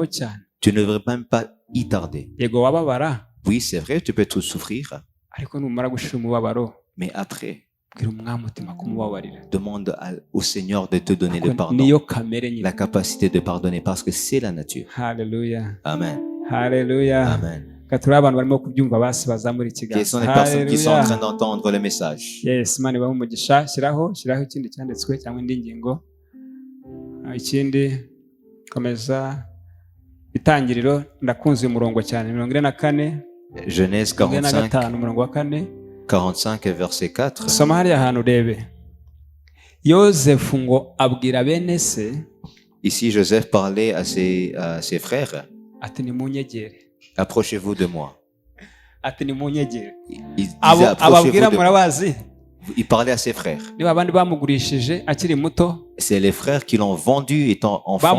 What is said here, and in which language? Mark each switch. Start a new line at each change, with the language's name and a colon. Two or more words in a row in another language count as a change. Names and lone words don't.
French: Tu ne devrais même pas y tarder. Oui, c'est vrai, tu peux tout souffrir, mais après, demande au Seigneur de te donner le pardon, la capacité de pardonner, parce que c'est la nature. Alléluia. Amen. Alléluia. Amen. Quelles sont les personnes qui sont en train d'entendre le message?
Kinyarwanda: Yes, Imana ibahe umugisha. Shiraho ikindi cyanditswe cyangwa indi ngingo. Ikindi komeza Itangiriro ndakunze uyu murongo cyane 44.
French: Genèse 45 verset 4.
Kinyarwanda: Soma hariya hantu urebe. Yosefu ngo abwira bene se.
French: Ici Joseph parlait à ses frères.
Kinyarwanda: Ati nimunyegere.
French: Approchez-vous de moi.
Kinyarwanda: Ati nimunyegere.
French: Il disait approchez-vous de moi. Il parlait à ses frères. C'est les frères qui l'ont vendu étant enfant.